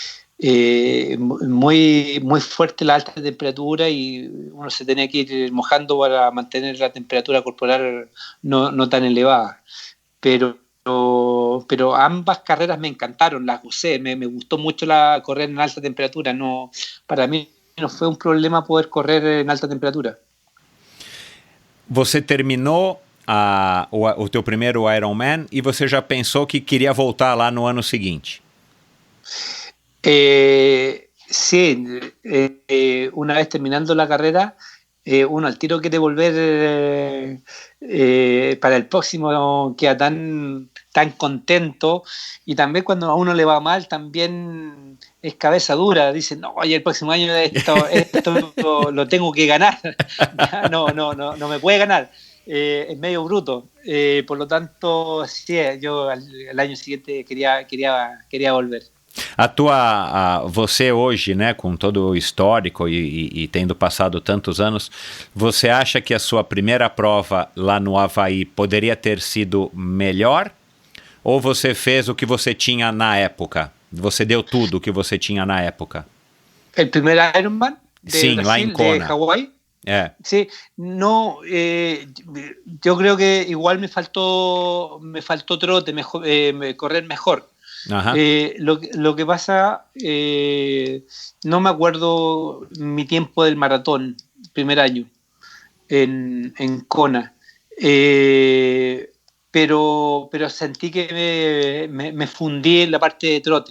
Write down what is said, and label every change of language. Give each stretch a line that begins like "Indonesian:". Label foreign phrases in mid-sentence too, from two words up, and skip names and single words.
Spanish: Muy fuerte la alta temperatura, y uno se tenía que ir mojando para mantener la temperatura corporal no tan elevada. Pero ambas carreras me encantaron, las gocé, me gustó mucho correr en alta temperatura. Para mí no fue un problema poder correr en alta temperatura.
Portuguese: Você terminou o teu primeiro Ironman e você já pensou que queria voltar lá no ano seguinte?
Spanish: Sí, una vez terminando la carrera, uno al tiro quiere volver para el próximo, queda tan contento, y también cuando a uno le va mal también es cabeza dura, dice, no, oye, el próximo año esto lo tengo que ganar. No me puede ganar, es medio bruto, por lo tanto sí, yo al año siguiente quería volver.
Portuguese: Você hoje, né, com todo o histórico e tendo passado tantos anos, você acha que a sua primeira prova lá no Havaí poderia ter sido melhor? Ou você fez o que você tinha na época? Você deu tudo o que você tinha na época?
Spanish: El primer Ironman de
Portuguese: Sim,
Spanish: Brasil,
Portuguese: lá em Kona.
Spanish: de Hawái. Sí, no, yo creo que igual me faltó trote, correr mejor. Ajá. Lo que pasa, no me acuerdo mi tiempo del maratón, primer año, en Kona, pero sentí que me fundí en la parte de trote.